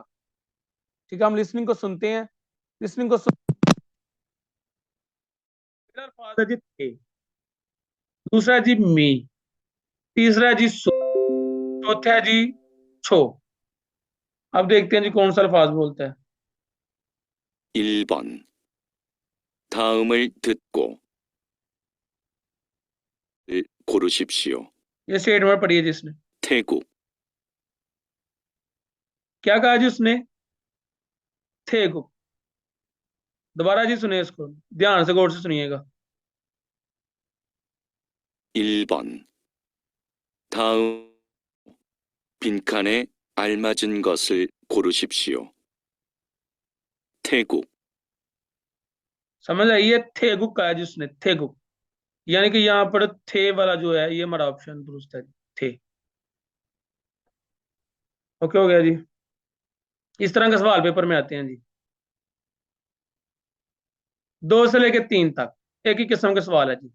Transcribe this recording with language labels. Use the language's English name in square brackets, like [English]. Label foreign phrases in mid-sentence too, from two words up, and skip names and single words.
[Hindi] ठीक है, हम लिसनिंग को सुनते हैं। लिसनिंग को पहला अल्फाज है जी थे, दूसरा है जी मी, तीसरा है जी सु, चौथा है जी छो। अब देखते हैं जी कौन सा अल्फाज बोलता है। [Korean] 1번. 다음을 듣고 고르십시오. [Hindi] ये स्टेटमेंट पढ़िए जिसने [Korean] 태국, [Hindi] क्या कहा जी उसने? थे को। दोबारा जी सुनिए इसको, ध्यान से गौर से सुनिएगा। [Korean] 1번. 다음 빈칸에 알맞은 것을 고르십시오. 태국, [Hindi] समझ आई? ये थेगुक कहा जी उसने, थेगुक, यानी कि यहाँ पर थे वाला जो है ये हमारा ऑप्शन दुरुस्त है। थे। ओके हो गया जी। इस तरह के सवाल पेपर में आते हैं जी, 2 से लेकर 3 तक एक ही किस्म के सवाल है जी।